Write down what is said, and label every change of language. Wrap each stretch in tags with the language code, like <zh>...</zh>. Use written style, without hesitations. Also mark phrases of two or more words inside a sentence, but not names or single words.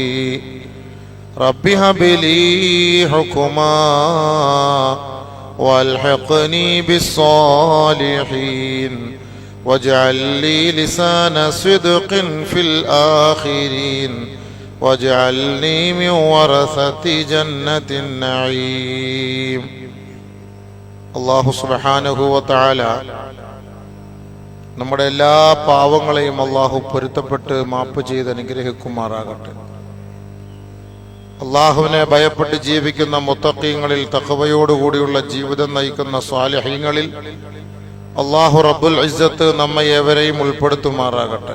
<ar>رب هب لي حكما والحقني بالصالحين واجعل لي لسان صدق في الآخرين واجعلني من ورثة جنة النعيم. الله سبحانه وتعالى</ar> <ml>നമ്മുടെ എല്ലാ പാവങ്ങളെയും അല്ലാഹു പൊരുത്തപ്പെട്ട് മാപ്പ് ചെയ്ത് അനുഗ്രഹിക്കുമാറാകട്ടെ. അല്ലാഹുവിനെ ഭയപ്പെട്ട് ജീവിക്കുന്ന മുത്തഖീങ്ങളിൽ, തഖ്വയോടുകൂടിയുള്ള ജീവിതം നയിക്കുന്ന സ്വാലിഹീങ്ങളിൽ</ml> <ar>الله رب العزة</ar> <ml>നമ്മെ ഏവരെയും ഉൾപ്പെടുത്തുമാറാകട്ടെ.</ml>